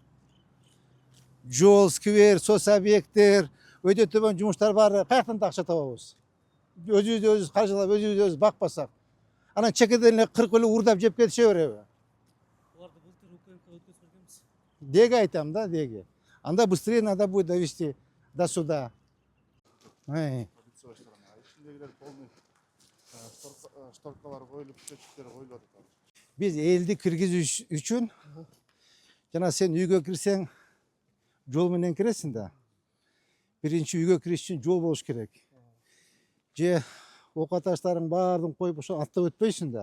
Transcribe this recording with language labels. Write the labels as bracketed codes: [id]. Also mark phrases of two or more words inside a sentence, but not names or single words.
[ky] Жол, сквер, соц объекттер, өйдө төбөн жумуштар баары каяктан да акча табабыз? Өзүбүз каржылап, өзүбүз бакпасак. Анан чекеден эле 40 эле уурдап жеп кетише береби? Буларды былтыр УКМК өткөзүп бергенбиз. Деги айтам да, деги. [ru] Анда быстрее надо будет довести до суда. [ky] Ичиндегилер полный шторкалар коюлуп, счетчиктер коюлуп атат. Биз элди киргизүү үчүн жана сен үйгө кирсең жол менен киресиң да. Биринчи үйгө кириш үчүн жол болуш керек. Же ока таштарын баарын коюп ошо аттап өтпөйсүң да.